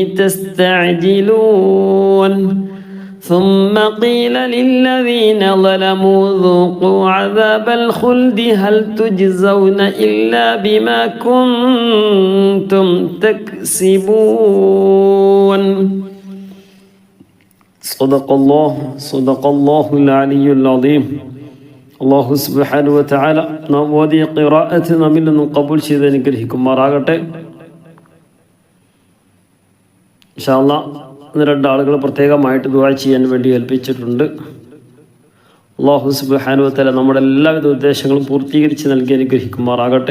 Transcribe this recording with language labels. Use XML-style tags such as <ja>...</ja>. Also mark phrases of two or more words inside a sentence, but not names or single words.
<ar>تستعجلون ثم قيل للذين ظلموا ذوقوا عذاب الخلد هل تجزون إلا بما كنتم تكسبون صدق الله العلي العظيم. الله سبحانه وتعالى</ar> <ml>നാം ഓതിയ ഖിറാഅത്ത് നമ്മിൽ നിന്നും ഖബൂൽ ചെയ്ത് അനുഗ്രഹിക്കുമാറാകട്ടെ.</ml> <ar>إن شاء الله</ar> <ml>ഇന്ന് 2 ആളുകൾ പ്രത്യേകമായിട്ട് ദുആ ചെയ്യാൻ വേണ്ടി ഏൽപ്പിച്ചിട്ടുണ്ട്.</ml> <ar>الله سبحانه وتعالى</ar> <ml>നമ്മുടെ എല്ലാവിധ ഉദ്ദേശങ്ങളും പൂർത്തീകരിച്ച് നൽകി അനുഗ്രഹിക്കുമാറാകട്ടെ.</ml>